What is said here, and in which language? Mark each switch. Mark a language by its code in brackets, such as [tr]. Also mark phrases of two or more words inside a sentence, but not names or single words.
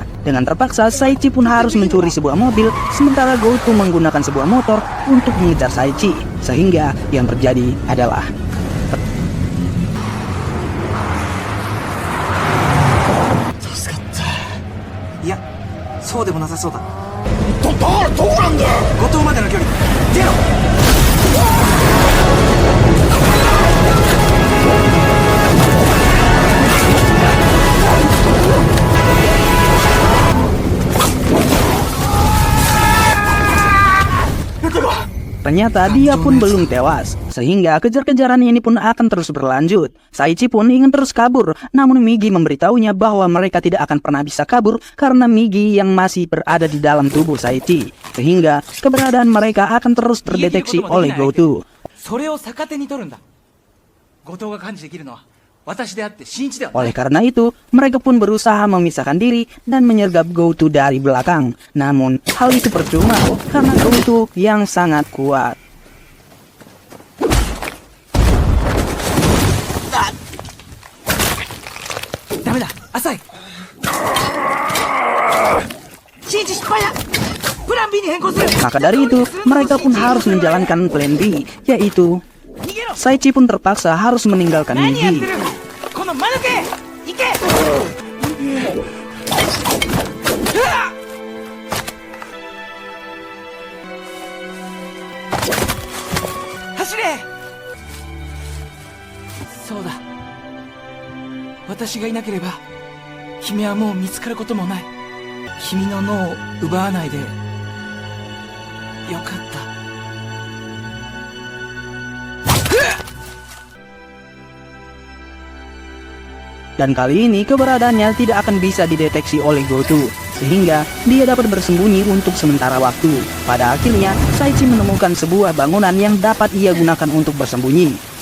[id] Dengan terpaksa, Saichi pun harus mencuri sebuah mobil, sementara Goto menggunakan sebuah motor untuk mengejar Saichi. Sehingga yang terjadi adalah [ja] いや、そうでもなさそうだ。どこなんだよ。後藤までの距離出ろ。 [id] ternyata dia pun belum tewas, sehingga kejar-kejaran ini pun akan terus berlanjut. Saichi pun ingin terus kabur, namun Migi memberitahunya bahwa mereka tidak akan pernah bisa kabur karena Migi yang masih berada di dalam tubuh Saichi, sehingga keberadaan mereka akan terus terdeteksi oleh Goto. [ja] それを逆手に取るんだ。後藤が感知できるのは私であって新一ではない。 [id] Oleh karena itu, mereka pun berusaha memisahkan diri dan menyergap Goto dari belakang. Namun, hal itu percuma karena Goto yang sangat kuat. Damai dah, Asai. [ja] Shinji失敗だ。Plan B に変更する。 [id] Maka dari itu, mereka pun harus menjalankan plan B, yaitu Saichi pun terpaksa harus meninggalkan [ja] 何やって Migi. る。この間抜け。行け。うわっ。走れ。そうだ。私がいなければ君はもう見つかることもない。君の脳を奪わないでよかった。 [id] Dan kali ini keberadaannya tidak akan bisa dideteksi oleh Goto, sehingga dia dapat bersembunyi untuk sementara waktu. Pada akhirnya, Saichi menemukan sebuah bangunan yang dapat ia gunakan untuk bersembunyi.